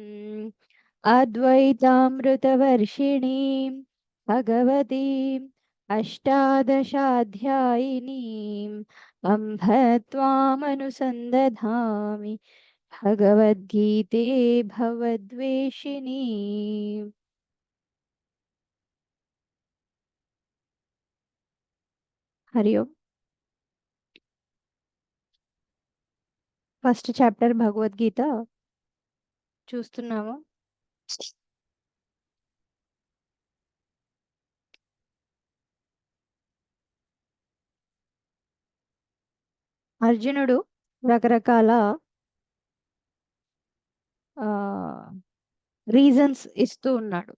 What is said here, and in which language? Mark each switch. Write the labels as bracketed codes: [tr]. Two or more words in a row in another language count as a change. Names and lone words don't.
[sa] अद्वैतामृतवर्षिणीं भगवतीम् अष्टादशाध्यायिनीम् अम्भ त्वामनुसन्दधामि भगवद्गीते भवद्वेषिणी। हरि ओम। [en] first chapter [te] భగవద్గీత చూస్తున్నాము. అర్జునుడు రకరకాల రీజన్స్ ఇస్తూ ఉన్నాడు.